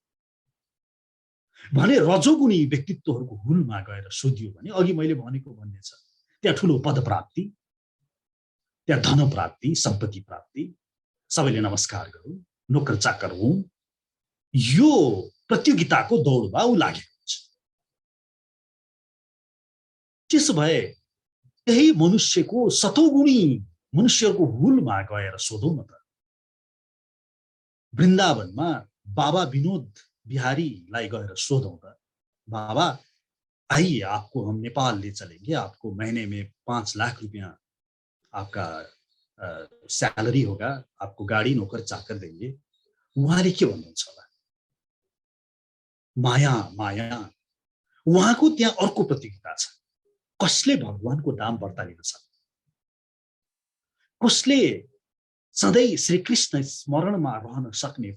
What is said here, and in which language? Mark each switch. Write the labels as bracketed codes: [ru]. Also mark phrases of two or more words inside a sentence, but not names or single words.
[ne] भने रजोगुणी व्यक्तित्वहरूको हुलमा गएर सोधियो भने अघि मैले भनेको भन्ने छ, त्यहाँ ठूलो पद प्राप्ति, त्यहाँ धन प्राप्ति, सम्पत्ति प्राप्ति, सबैले नमस्कार गरौँ, नोकर चाकर हौं, यो प्रतियोगिताको दौडमा उ लागेको हुन्छ। त्यसो भए यही मनुष्यको सतोगुणी मनुष्यको हुलमा गएर सोधौं न त। वृन्दावनमा बाबा विनोद बिहारीलाई गएर सोधौं त, [hi] बाबा आइए आपको हम नेपाल ले चलेंगे, आपको महीने में 5 लाख रुपया आपका सैलरी होगा, आपको गाडी नोकर चाकर देंगे। [ne] उहाँले के भन्नुहुन्छ होला? माया माया। उहाँको त्यहाँ अर्को प्रतियोगिता छ, कसले भगवानको नाम बढ्ता लिन सक्छ, कसले सधैँ श्रीकृष्ण स्मरणमा रहन सक्ने।